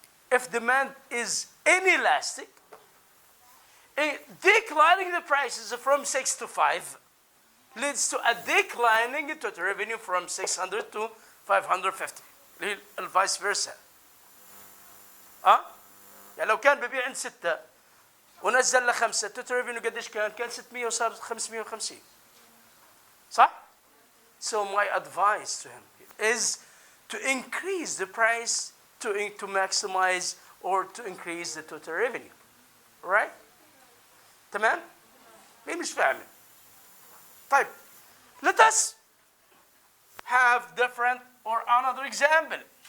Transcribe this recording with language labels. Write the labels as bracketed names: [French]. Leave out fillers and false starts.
[English] If demand is inelastic, declining the prices from 6 to 5 leads to a declining in total revenue from 600 to 550, and vice versa. [Arabic] يعني لو كان ببيع عند 6 ونزل ل 5، التوتال ريفينيو قديش كان؟ كان 600 وصار 550. صح؟ [English] So my advice to him is to increase the price to maximize or to increase the total revenue. Right? [Arabic] تمام؟ مين مش فاهمين؟ طيب, [English] let us have different or another example.